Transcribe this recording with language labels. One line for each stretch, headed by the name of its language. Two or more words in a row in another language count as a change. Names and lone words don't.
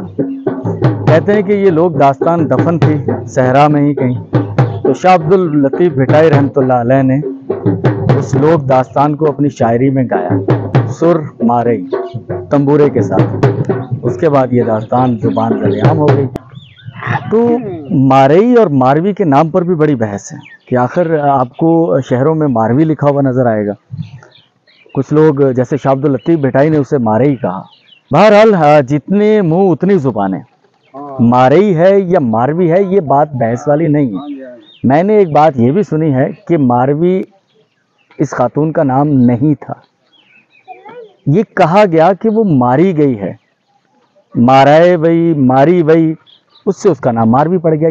Hindi: कहते हैं कि ये लोक दास्तान दफन थी सहरा में ही कहीं, तो शाह अब्दुल लतीफ़ भिटाई रहमतुल्लाह अलैह ने उस लोक दास्तान को अपनी शायरी में गाया, सुर मारई तंबूरे के साथ। उसके बाद ये दास्तान जुबान ज़लेआम हो गई। तो मारई और मारवी के नाम पर भी बड़ी बहस है कि आखिर आपको शहरों में मारवी लिखा हुआ नज़र आएगा। कुछ लोग जैसे शाह अब्दुल लतीफ़ भिटाई ने उसे मारई कहा। बहरहाल जितने मुंह उतनी जुबानें, मारई है या मारवी है ये बात बहस वाली नहीं है। मैंने एक बात ये भी सुनी है कि मारवी इस खातून का नाम नहीं था, ये कहा गया कि वो मारी गई है, माराए वही, मारी वही, उससे उसका नाम मारवी पड़ गया।